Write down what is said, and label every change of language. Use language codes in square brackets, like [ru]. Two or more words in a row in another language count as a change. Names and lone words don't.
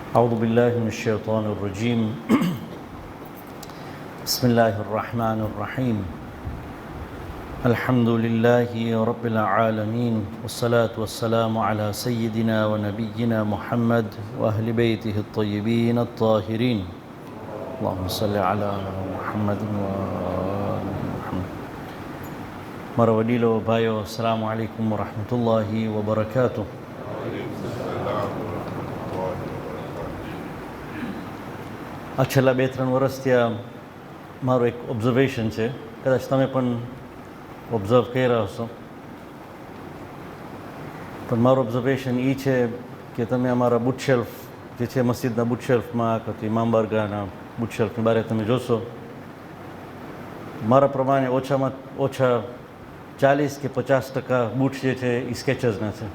[ar] أعوذ بالله من الشيطان الرجيم بسم الله الرحمن الرحيم الحمد لله رب العالمين والصلاة والسلام على سيدنا ونبينا محمد وأهل بيته الطيبين الطاهرين اللهم صل على محمد وآل محمد [gu] મારા વડીલો ભાઈઓ [ar] السلام عليكم ورحمة الله وبركاته. [gu] આ છેલ્લા 2-3 વર્ષથી આ મારું એક ઓબ્ઝર્વેશન છે, કદાચ તમે પણ ઓબ્ઝર્વ કરી રહ્યા હશો, પણ મારું ઓબ્ઝર્વેશન એ છે કે તમે અમારા બુટશેલ્ફ જે છે મસ્જિદના બુટશેલ્ફમાં કે ઇમામ બારગાહના બુટશેલ્ફની બારે તમે જોશો, મારા પ્રમાણે ઓછામાં ઓછા 40 કે 50% બૂટ જે છે એ સ્કેચર્સના છે.